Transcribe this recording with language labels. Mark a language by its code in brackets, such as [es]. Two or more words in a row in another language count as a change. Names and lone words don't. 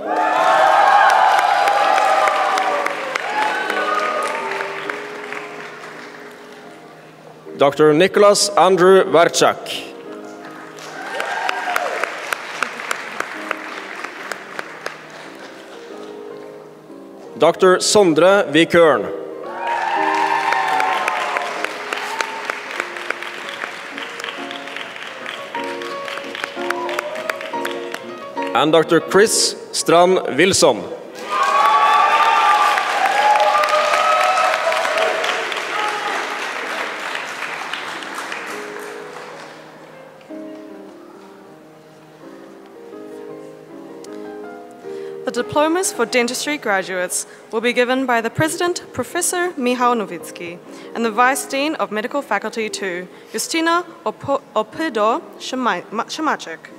[en] Dr. Nicholas Andrew Warchak. Dr. Sondre Vikørn. And Dr. Chris Strand Wilson. The diplomas for dentistry graduates will be given by the President, Professor Michał Nowicki, and the Vice Dean of Medical Faculty 2, Justyna Opydo-Szymacek.